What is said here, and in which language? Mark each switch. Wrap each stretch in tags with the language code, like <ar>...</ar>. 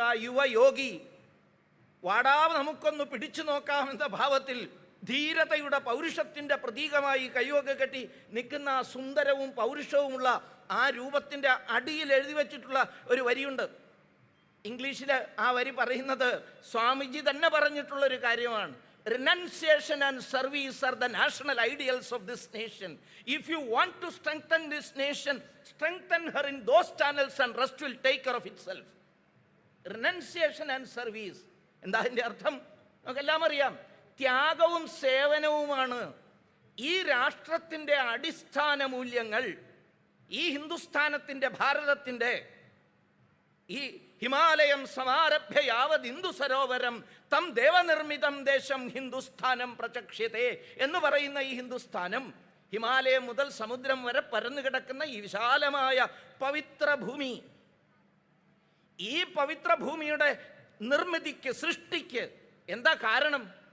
<ml>ആ യുവ യോഗി വാടാ നമുക്കൊന്ന് പിടിച്ചു നോക്കാമെന്ന ഭാവത്തിൽ ധീരതയുടെ, പൗരുഷത്തിൻ്റെ പ്രതീകമായി കയ്യൊക്കെ കെട്ടി നിൽക്കുന്ന ആ സുന്ദരവും പൗരുഷവുമുള്ള ആ രൂപത്തിൻ്റെ അടിയിൽ എഴുതി വച്ചിട്ടുള്ള ഒരു വരിയുണ്ട്. ഇംഗ്ലീഷിൽ ആ വരി പറയുന്നത് സ്വാമിജി തന്നെ പറഞ്ഞിട്ടുള്ളൊരു കാര്യമാണ്.</ml> <en>Renunciation and service are the national ideals of this nation. If you want to strengthen this nation, strengthen her in those channels and rest will take care of itself. Renunciation and service.</en> <ml>എന്താ അതിൻ്റെ അർത്ഥം? നമുക്കെല്ലാം അറിയാം. ത്യാഗവും സേവനവുമാണ് ഈ രാഷ്ട്രത്തിൻ്റെ അടിസ്ഥാന മൂല്യങ്ങൾ. ഈ ഹിന്ദുസ്ഥാനത്തിൻ്റെ, ഭാരതത്തിൻ്റെ ഈ</ml> <sa>ഹിമാലയം സമാരഭ്യ യാവദിന്ദു സരോവരം തം ദേവനിർമ്മിതം ദേശം ഹിന്ദുസ്ഥാനം പ്രചക്ഷ്യത്തെ</sa> <ml>എന്ന് പറയുന്ന ഈ ഹിന്ദുസ്ഥാനം, ഹിമാലയം മുതൽ സമുദ്രം വരെ പരന്നു കിടക്കുന്ന ഈ വിശാലമായ പവിത്ര ഭൂമി, ഈ പവിത്ര ഭൂമിയുടെ നിർമ്മിതിക്ക്, സൃഷ്ടിക്ക് എന്താ കാരണം?</ml>